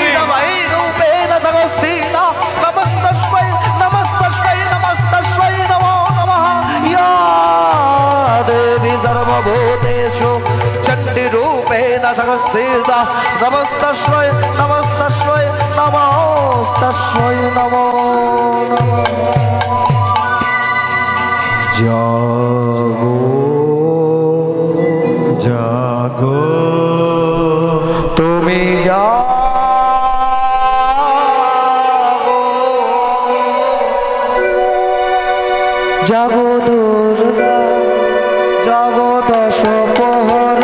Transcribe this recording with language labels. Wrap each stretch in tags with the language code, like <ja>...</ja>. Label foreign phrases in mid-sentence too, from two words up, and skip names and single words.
<sa>भैरवैरूपेण संस्थिता नमस्तस्मै नमस्तस्मै नमस्तस्मै नमो नमः या देवी सर्वभूतेषु चण्डीरूपेण संस्थिता नमस्तस्मै नमस्तस्मै नमस्तस्मै नमो नमः जागो</sa> <bn>জাগো তুমি জাগো জাগো দুর্গা জাগো দশ প্রহর</bn>